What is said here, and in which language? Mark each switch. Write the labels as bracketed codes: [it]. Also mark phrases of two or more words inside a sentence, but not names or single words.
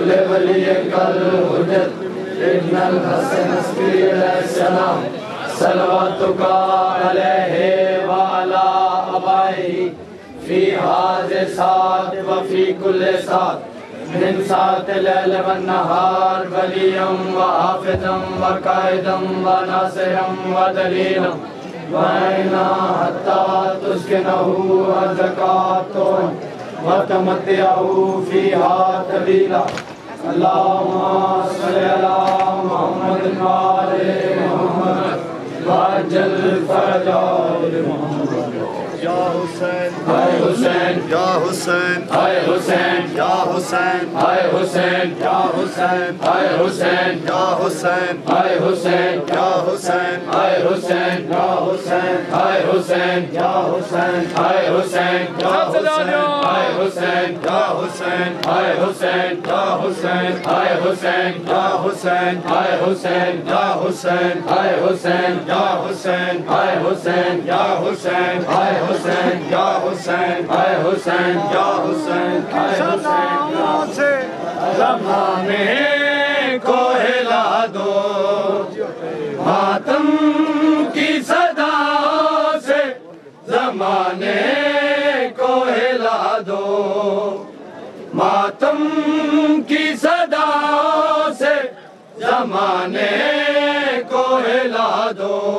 [ar] وليك الحجة ابن الحسن عسكري علیہ السلام صلواتك عليه وعلى آبائه في هذه الساعة وفي كل ساعة من ساعة الليل والنهار وليا وحافظا وقائدا وناصرا ودليلا وعينا حتى تسكنه الزكاة وتمتعه فيها طويلا اللهم صل على محمد وآل محمد وعجل فرجه محمد [ur] یا حسین اے حسین یا حسین اے حسین یا حسین اے حسین یا حسین اے حسین یا حسین اے حسین یا حسین اے حسین یا حسین اے حسین یا حسین اے حسین یا حسین اے حسین یا حسین اے حسین یا حسین اے حسین یا حسین اے حسین یا حسین اے حسین یا حسین اے حسین یا حسین اے حسین یا حسین اے حسین یا حسین اے حسین زمانے کو ہلا دو ماتم کی صدا سے زمانے کو ہلا دو ماتم کی صدا سے زمانے کو ہلا دو